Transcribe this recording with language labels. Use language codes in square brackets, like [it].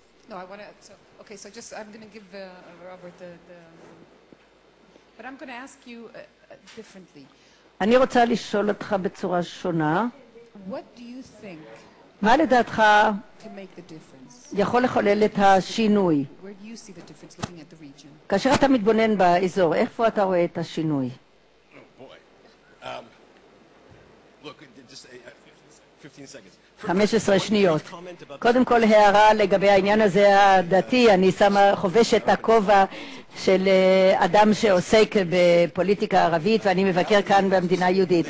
[en] No, I want to, so just, I'm going to give Robert but I'm going to ask you differently. [he] אני רוצה לשאול אותך בצורה שונה. [en] What do you think [he] מה לדעתך [en] can make the difference? [he] יכול לחולל את השינוי? [en] Where do you see the difference looking at the region? [he] כאשר אתה מתבונן באזור, איפה אתה רואה את השינוי? [en] Look, just 15 seconds. [he] 15 שניות. קודם כל הערה לגבי העניין הזה הדתי, אני חובש את הכובע של אדם שעוסק בפוליטיקה ערבית, ואני מבקר כאן במדינה יהודית.